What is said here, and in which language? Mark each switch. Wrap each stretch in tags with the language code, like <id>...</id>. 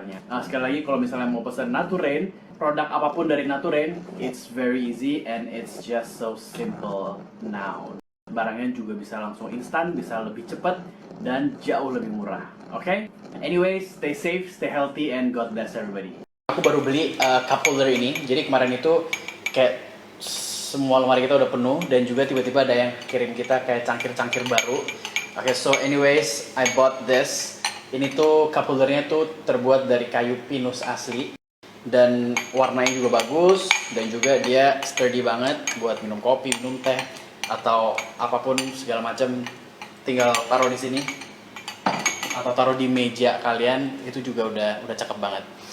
<id>Nah, sekali lagi kalau misalnya mau pesan Naturain, produk apapun dari Naturain,</id> <en>it's very easy and it's just so simple now.</en> <id>Barangnya juga bisa langsung instan, bisa lebih cepat dan jauh lebih murah. Oke?</id> <en>Anyways, stay safe, stay healthy, and God bless everybody.</en> <id>Aku baru beli cup holder ini. Jadi kemarin itu kayak semua lemari kita udah penuh dan juga tiba-tiba ada yang kirim kita kayak cangkir-cangkir baru.</id> <en>Oke, so anyways, I bought this.</en> <id>Ini tuh cup holdernya tuh terbuat dari kayu pinus asli dan warnanya juga bagus dan juga dia sturdy banget buat minum kopi, minum teh atau apapun segala macam. Tinggal taruh di sini atau taruh di meja kalian, itu juga udah cakep banget.</id>